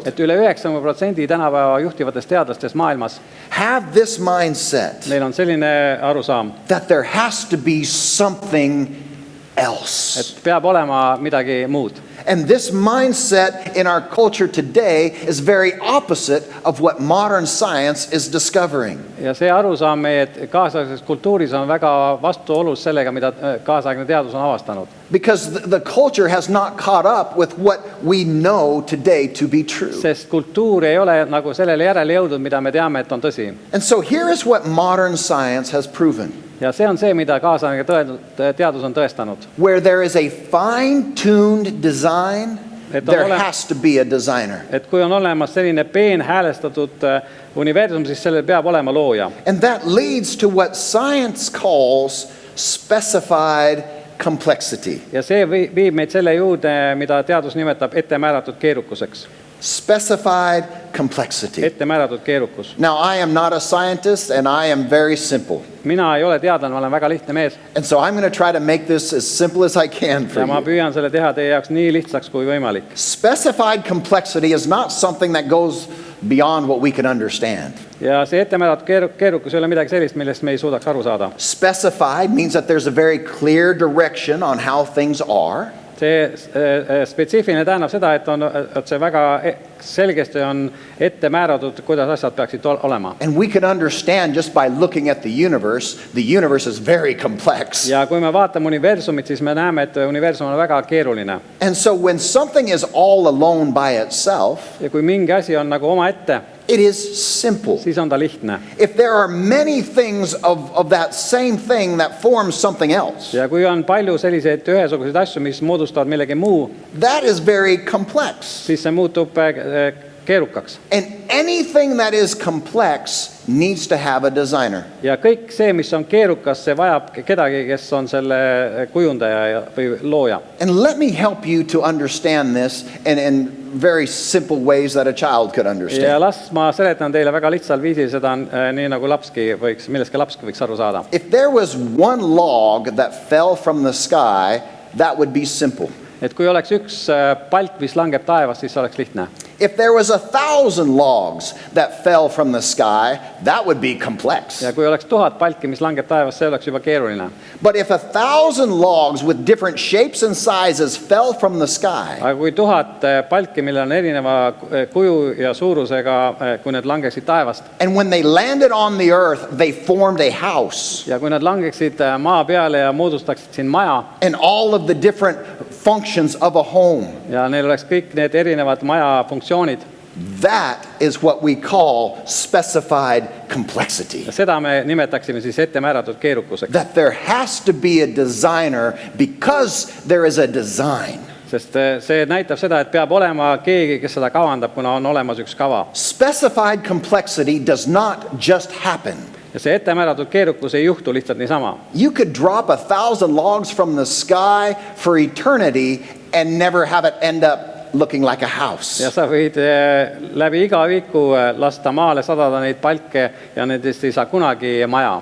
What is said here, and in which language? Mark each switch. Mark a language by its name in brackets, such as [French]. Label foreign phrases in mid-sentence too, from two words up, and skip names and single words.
[Estonian] et üle 90% tänapäeva juhtivatest teadlastest maailmas, [English] have this mindset [Estonian] neil on selline arusaam, [English] that there has to be something else. [Estonian] et peab olema midagi muud. [English] And this mindset in our culture today is very opposite of what modern science is discovering. [Estonian] Ja see arusaam meie kaasaegses kultuuris on väga vastuolus sellega, mida kaasaegne teadus on avastanud. [English] Because the culture has not caught up with what we know today to be true. [Estonian] Sest kultuur ei ole nagu sellele järele jõudnud, mida me teame, et on tõsi. [English] And so here is what modern science has proven. [Estonian] Ja see on see, mida kaasaegne teadus on tõestanud. [English] Where there is a fine-tuned design, there has to be a designer. [Estonian] Et kui on olemas selline peenhäälestatud universum, siis sellel peab olema looja. [English] And that leads to what science calls specified complexity. [Estonian] Ja see viib meid selle juurde, mida teadus nimetab ettemääratud keerukuseks. [English] Specified complexity. [Estonian] Ettemääratud keerukus. [English] Now, I am not a scientist and I am very simple. [Estonian] Mina ei ole teadlane, ma olen väga lihtne mees. [English] And so I'm going to try to make this as simple as I can for [Estonian] Ja ma [English] you. [Estonian] püüan selle teha teie jaoks nii lihtsaks kui võimalik. [English] Specified complexity is not something that goes beyond what we can understand. [Estonian] Ja see ettemääratud keerukus ei ole midagi sellist, millest me ei suudaks aru saada. [English] Specified means that there's a very clear direction on how things are. [Estonian] See spetsiifiline tähendab seda, et see väga selgesti on ette määratud, kuidas asjad peaksid olema. [English] And we can understand just by looking at the universe is very complex. [Estonian] Ja kui me vaatame universumit, siis me näeme, et universum on väga keeruline. [English] And so when something is all alone by itself, [Estonian] Ja kui mingi asi on nagu oma ette, [English] it is simple. [Estonian] siis on ta lihtne. [English] If there are many things of that same thing that forms something else, [Estonian] Ja kui on palju selliseid ühesuguseid asju, mis moodustavad millegi muu, [English] that is very complex. [Estonian] siis see muutub keerukaks. [English] And anything that is complex needs to have a designer. [Estonian] Ja kõik see, mis on keerukas, see vajab kedagi, kes on selle kujundaja või looja. [English] And let me help you to understand this in very simple ways that a child could [Estonian] Ja [English] understand. [Estonian] las ma seletan teile väga lihtsal viisil seda nii nagu millestki lapski võiks aru saada. [English] If there was one log that fell from the sky, that would be simple. [Estonian] Et kui oleks üks palk, mis langeb taevast, siis see oleks lihtne. [English] If there was 1,000 logs that fell from the sky, that would be complex. [Estonian] Ja kui oleks 1000 palki, mis langeb taevast, see oleks juba keeruline. [English] But if 1,000 logs with different shapes and sizes fell from the sky, [Estonian] Aga kui 1000 palki, millel on erineva kuju ja suurusega, kui need langeksid taevast, [English] and when they landed on the earth, they formed a house, [Estonian] ja kui nad langeksid maa peale ja moodustaksid siin maja, [English] and all of the different functions of a home, [Estonian] ja neil oleks kõik need erinevad maja funktsioonid, [English] that is what we call specified complexity. [Estonian] ja seda me nimetaksime siis ettemääratud keerukuseks. [English] That there has to be a designer because there is a design. [Estonian] Sest see näitab seda, et peab olema keegi, kes seda kavandab, kuna on olemas üks kava. [English] Specified complexity does not just happen. [Estonian] Ja see ettemääratud keerukus ei juhtu lihtsalt niisama. [English] You could drop 1,000 logs from the sky for eternity and never have it end up looking like a house. [Estonian] Ja sa võid läbi iga viiku lasta maale sadada neid palke ja nendest ei saa kunagi maja.